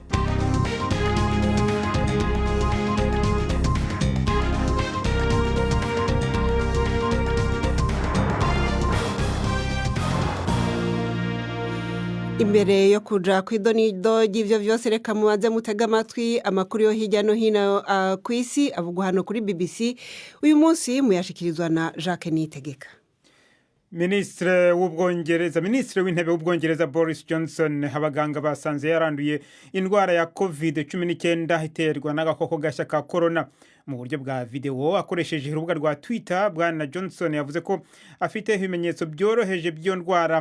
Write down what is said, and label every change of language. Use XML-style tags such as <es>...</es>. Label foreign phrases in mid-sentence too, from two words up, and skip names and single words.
<rn>Imbere yo kuja kw'idonido y'ivyo vyose reka mubanze mutega amatwi amakuru yo hirya no hino ku isi avugwa hano kuri BBC. Uyu munsi muyashikirizwa na Jacques Niyitegeka. Ministre w'intebe w'Ubwongereza Boris Johnson abaganga basanze yaranduye indwara ya COVID-19 iterwa n'agakoko gashya ka corona. Mu buryo bwa video akoresheje urubuga rwa Twitter, bwana Johnson yavuze ko afite ibimenyetso byoroheje by'iyo ndwara.</rn>